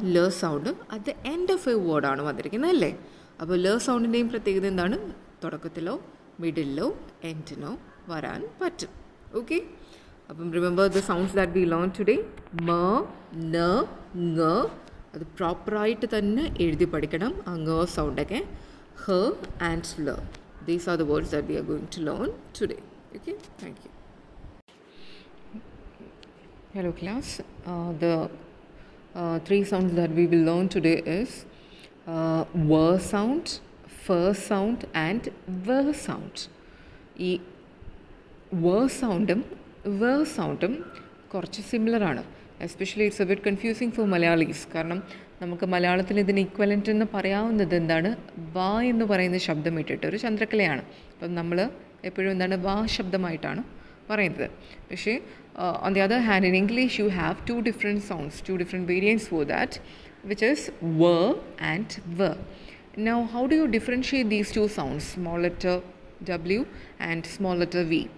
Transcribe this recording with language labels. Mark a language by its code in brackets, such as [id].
[ml] ല sound at the end of A വേർഡാണ് വന്നിരിക്കുന്നത് അല്ലേ. അപ്പോൾ ല സൗണ്ടിൻ്റെയും പ്രത്യേകത എന്താണ്? തുടക്കത്തിലോ മിഡിലോ എൻഡിനോ വരാൻ പറ്റും. ഓക്കെ, അപ്പം [en] Remember the sounds that we learn today. [ml] മ, ന, ങ. അത് പ്രോപ്പറായിട്ട് തന്നെ എഴുതി പഠിക്കണം ആ ങ സൗണ്ടൊക്കെ. [en] her and slur. These are the words that we are going to learn today. Okay, thank you. Hello class. The three sounds that we will learn today is were sound, fur sound and ver sound. [ml] ഈ were soundum ver soundum കുറച്ച് similar ആണ്. [en] Especially it's a bit confusing for Malayalis. [ml] കാരണം നമുക്ക് മലയാളത്തിൽ ഇതിന് equivalent എന്ന് പറയാവുന്നത് എന്താണ്, വാ എന്ന് പറയുന്ന ശബ്ദം ഇട്ടിട്ട് ഒരു ചന്ദ്രക്കലയാണ്. അപ്പം നമ്മൾ എപ്പോഴും എന്താണ് വാ ശബ്ദമായിട്ടാണ് പറയുന്നത്. പക്ഷേ [en] on the other hand, in English you have two different sounds, two different variants for that, which is were and ver. Now how do you differentiate these two sounds, small letter w and small letter v?